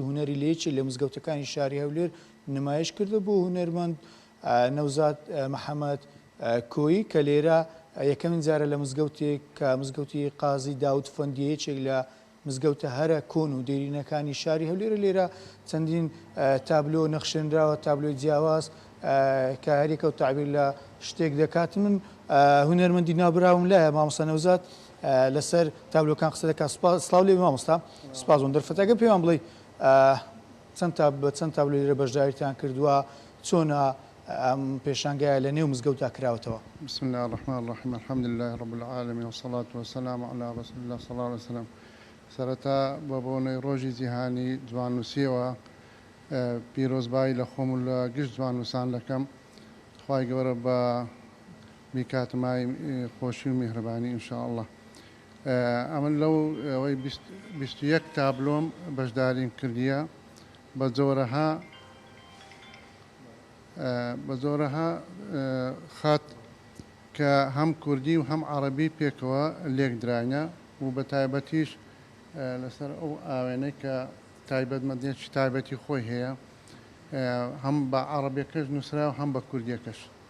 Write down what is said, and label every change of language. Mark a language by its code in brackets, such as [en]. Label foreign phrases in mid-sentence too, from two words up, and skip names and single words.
[ckb] هوەری لێکی لە مزگەوتەکانی شاری هەولێر نمایش کردە بۆ هونەرمەند نەوزاد محەممەد کۆیی کە لێرە یەکەمین جارە لە مزگەوتێک کە مزگەوتی قازی داود فەندیەیەکێک لە مزگەوتە هەرە کۆن و دێرینەکانی شاری هەولێرە لێرە چەندین تابلۆ نەخشێنراوە تابلۆی جیاواز کە هەرێکە و تعبیر لە شتێک دەکات. من هونەرمەندی نابراوم لایە مامۆستا نەوزاد لەسەر تابلۆکان قسە دەکات. سڵاو لێ مامۆستا سپاس دەرفەتەکە پێیان بڵێ چەند تابلۆ لێرە بەشداریتان کردووە چۆنە ئەم پێشانگایە لە نێو مزگەوتدا کراوەتەوە. [ar] بسم الله الرحمن الرحيم الحمد لله رب العالمين والصلاة والسلام على رسول الله صلى الله عليه وسلم. [ckb] سەرەتا بە بۆنەی ڕۆژی جیهانی جواننووسیەوە پیرۆزبایی لە خۆم و لە گشت جواننووسان دەکەم. خوای گەورە بە میکاتمای خۆشی و میهرەبانی [ar] ئینشاء الله. [ckb] ئەمن لەو ئەوەی 21 تابلۆم بەشداریم کردیە بە زۆرەها خات کە هەم کوردی و هەم عەرەبی پێکەوە لێک درانە و بە تایبەتیش لەسەر ئەو ئاوێنەی کە تایبەتمەندێکی تایبەتی خۆی هەیە هەم بە عەرەبیەکەش نووسرا و هەم بە کوردیەکەش.